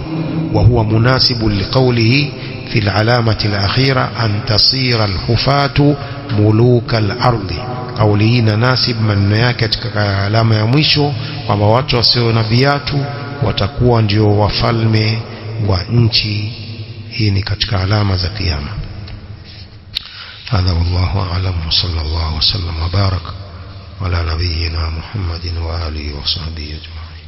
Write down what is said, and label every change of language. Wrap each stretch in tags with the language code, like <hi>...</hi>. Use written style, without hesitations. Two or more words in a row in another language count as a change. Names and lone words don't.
<ar>وهو مناسب لقوله في العلامة الآخرة أن تصير الحفاة ملوك الأرض.</ar> <sw>Kauli hii nasib maneno yake katika alama ya mwisho kwamba watu wasio na viatu watakuwa ndio wafalme wa nchi. Hii ni katika alama za kiyama.</sw> <ar>هذا والله أعلم صلى الله وسلم وبارك على نبينا محمد وآله وصحبه أجمعين.</ar>